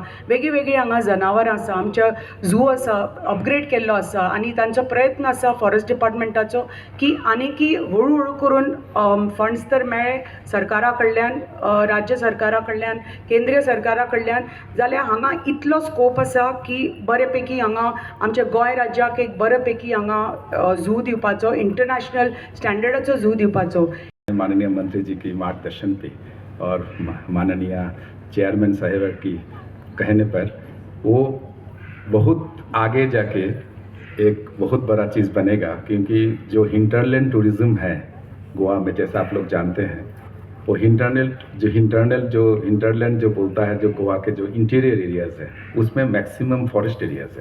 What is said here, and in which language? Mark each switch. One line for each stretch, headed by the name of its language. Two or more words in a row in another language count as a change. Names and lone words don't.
Konkani: वेगळी वेगळी हांगा जनावरां आसा, आमच्या झू आसा, अपग्रेड केल्लो आसा आनी तांचो प्रयत्न आसा
English: forest departmentacho
Konkani: की आनीकी हळू हळू करून फंड्स तर मेळे सरकारा कडल्यान, राज्य सरकारा कडल्यान, केंद्रीय सरकारा कडल्यान. जाल्यार हांगा इतलो स्कोप आसा की बरे पैकी हांगा आमच्या गोंय राज्याक एक बरे पैकी हांगा झू दिवपाचो,
English: international standardacho
Konkani: झू दिवपाचो.
Hindi: माननीय मंत्री जी की मार्गदर्शन पे और माननीय चेयरमैन साहिबा की कहने पर वो बहुत आगे जाके एक बहुत बड़ा चीज़ बनेगा, क्योंकि जो
English: hinterland tourism
Hindi: है गोवा में, जैसा आप लोग जानते हैं, वो हिंटरलैंड जो बोलता है, जो गोवा के जो
English: interior areas
Hindi: है उसमें
English: maximum forest areas
Hindi: है.